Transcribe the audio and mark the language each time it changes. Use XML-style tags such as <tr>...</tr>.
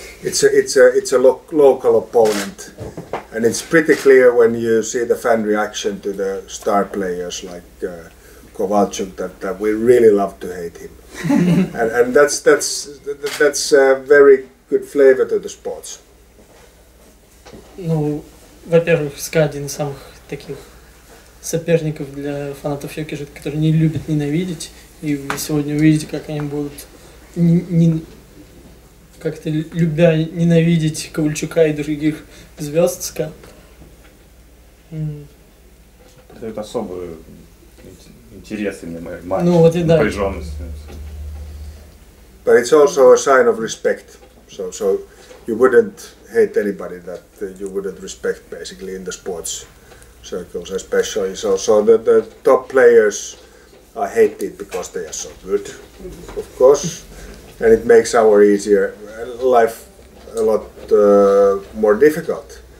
<en>It's a local opponent, and it's pretty clear when you see the fan reaction to the star players like Kovalchuk that we really love to hate him, and that's a very good flavor to the sports.</en> <ru>Ну, во-первых, СКА один из самых таких соперников для фанатов Йокерита, которые не любят ненавидеть. И вы сегодня увидите, как они будут как-то любя ненавидеть Ковальчука и других звезд СКА. Это особый интерес и матч, ну, вот и да. напряженность.</ru> <en>But it's also a sign of respect. So you wouldn't hate anybody that you wouldn't respect basically in the sports circles especially. So the top players are hated because they are so good, of course, and it makes our life a lot more difficult</en>